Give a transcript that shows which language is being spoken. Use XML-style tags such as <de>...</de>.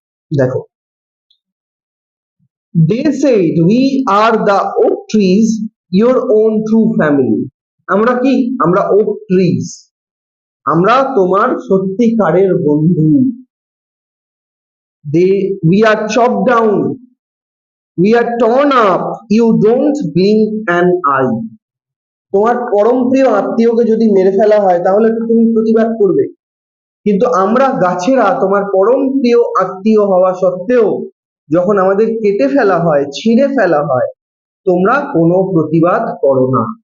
<bn>দেখো,</bn> <en>they said we are the oak trees, your own true family.</en> <bn>আমরা কি? আমরা oak trees, আমরা তোমার সত্যিকারের বন্ধু।</bn> <en>we are chopped down, we are torn up, you don't blink an eye.</en> <bn>তোমার পরম প্রিয় আত্মীয়কে যদি মেরে ফেলা হয় তাহলে তো তুমি প্রতিবাদ করবে, কিন্তু আমরা গাছেরা তোমার পরম প্রিয় আত্মীয় হওয়া সত্ত্বেও যখন আমাদের কেটে ফেলা হয়, ছিঁড়ে ফেলা হয়, তোমরা কোনো প্রতিবাদ করো না।</bn>